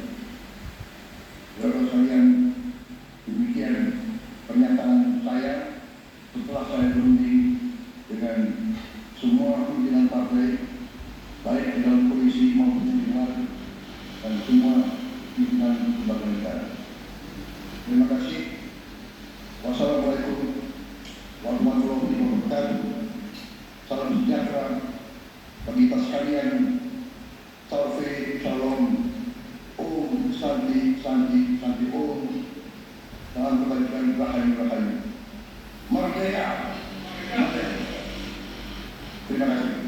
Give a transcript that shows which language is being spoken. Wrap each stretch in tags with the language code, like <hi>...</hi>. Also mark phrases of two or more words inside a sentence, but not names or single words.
<id>Saudara sekalian, demikian pernyataan saya setelah saya berunding dengan semua pimpinan partai, baik di dalam polisi maupun di luar, dan semua pimpinan lembaga negara. Terima kasih.</id> <ar>والسلام عليكم ورحمة الله وبركاته.</ar> <id>Salam sejahtera bagi kita sekalian. Salve, shalom,</id> <sa>ॐ शान्ति शान्ति शान्ति ॐ.</sa> <id>Salam kebajikan, rahayu, rahayu. Merdeka. Merdeka. Terima kasih.</id>